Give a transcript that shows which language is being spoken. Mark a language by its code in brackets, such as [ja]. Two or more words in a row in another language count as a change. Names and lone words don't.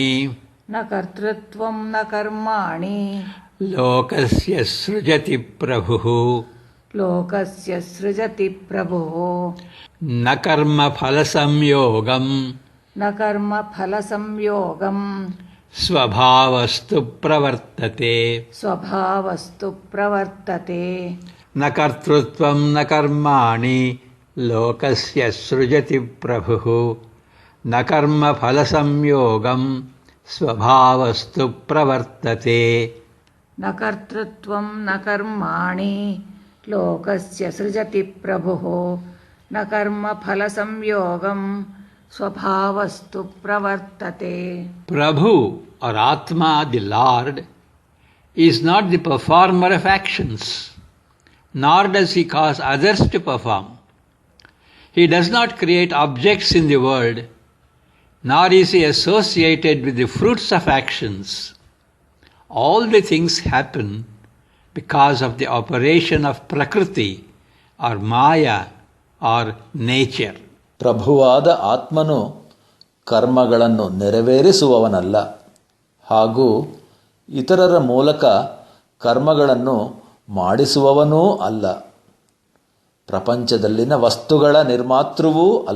[sa] ನ ಕರ್ತೃತ್ವಂ ನ ಕರ್ಮಾಣಿ ಲೋಕಸ್ಯ ಸೃಜತಿ ಪ್ರಭುಃ ಲೋಕಸ್ಯ ಸೃಜತಿ ಪ್ರಭುಃ ನ ಕರ್ಮಫಲ ಸಂಯೋಗಂ ನ ಕರ್ಮ ಫಲ ಸಂಯೋಗಂ ಸ್ವಭಾವಸ್ತು ಪ್ರವರ್ತತೆ ಸ್ವಭಾವಸ್ತು ಪ್ರವರ್ತತೆ ನ ಕರ್ತೃತ್ವಂ ನ ಕರ್ಮಾಣಿ ಲೋಕಸ್ಯ ಸೃಜತಿ ಪ್ರಭುಃ ನ ಕರ್ಮಫಲ ಸಂಯೋಗಂ ಸ್ವಭಾವಸ್ತು ಪ್ರವರ್ತತೆ ನ ಕರ್ತೃತ್ವಂ ನ ಕರ್ಮಾಣಿ ಲೋಕಸ್ಯ ಸೃಜತಿ ಪ್ರಭುಃ ನ ಕರ್ಮ ಫಲ ಸಂಯೋಗಂ ಸ್ವಭಾವಸ್ತು ಪ್ರವರ್ತತೆ. [en] Prabhu or Atma, the Lord, is not the performer of actions, nor does he cause others to perform. He does not create objects in the world, nor is he associated with the fruits of actions. All the things happen because of the operation of Prakriti or Maya or nature. [kn] ಪ್ರಭುವಾದ ಆತ್ಮನು ಕರ್ಮಗಳನ್ನು ನೆರವೇರಿಸುವವನಲ್ಲ, ಹಾಗೂ ಇತರರ ಮೂಲಕ ಕರ್ಮಗಳನ್ನು ಮಾಡಿಸುವವನೂ ಅಲ್ಲ. ಪ್ರಪಂಚದಲ್ಲಿನ ವಸ್ತುಗಳ ನಿರ್ಮಾತೃವೂ ಅಲ್ಲ.